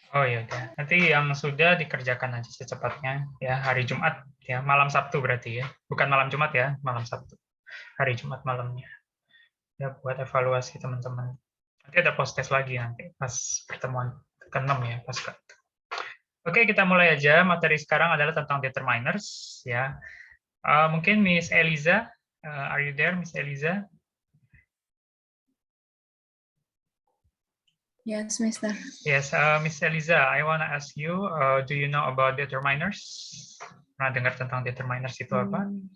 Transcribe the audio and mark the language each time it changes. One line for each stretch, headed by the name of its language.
Indonesian: Oh ya udah. Nanti yang sudah dikerjakan aja secepatnya ya, hari Jumat ya, malam Sabtu berarti ya. Bukan malam Jumat ya, malam Sabtu. Hari Jumat malamnya. Ya buat evaluasi teman-teman. Nanti ada post test lagi nanti pas pertemuan ke-6 ya, pas ke. Oke, kita mulai aja. Materi sekarang adalah tentang determiners ya.
English: Mungkin Miss Eliza, are you there, Miss Eliza? Yes, Mister. Yes, Miss Eliza, I want to ask you, do you know about determiners?
Indonesian: Pernah dengar tentang determiners itu apa?